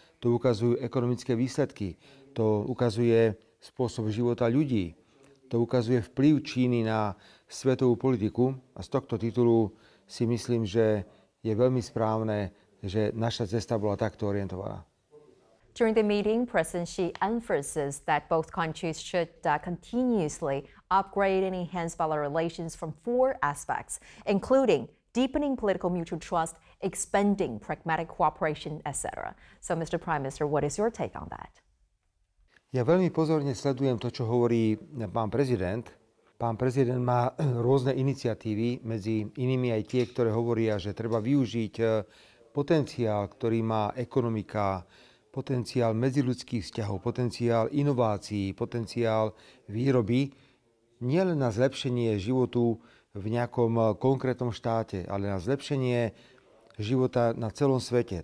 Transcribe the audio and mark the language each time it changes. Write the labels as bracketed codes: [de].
[sk] To ukazujú ekonomické výsledky, to ukazuje spôsob života ľudí, to ukazuje vplyv Číny na svetovú politiku a z tohto titulu si myslím, že je veľmi správne, že naša cesta bola takto orientovaná. [en] During the meeting, President Xi emphasized that both countries should continuously upgrade and enhance bilateral relations from 4 aspects, including deepening political mutual trust, expanding pragmatic cooperation, etc. So, Mr. Prime Minister, what is your take on that? [sk] Ja veľmi pozorne sledujem to, čo hovorí pán prezident. Pán prezident má rôzne iniciatívy, medzi inými aj tie, ktoré hovoria, že treba využiť potenciál, ktorý má ekonomika, potenciál medziľudských vzťahov, potenciál inovácií, potenciál výroby, nielen na zlepšenie životu v nejakom konkrétnom štáte, ale na zlepšenie života na celom svete.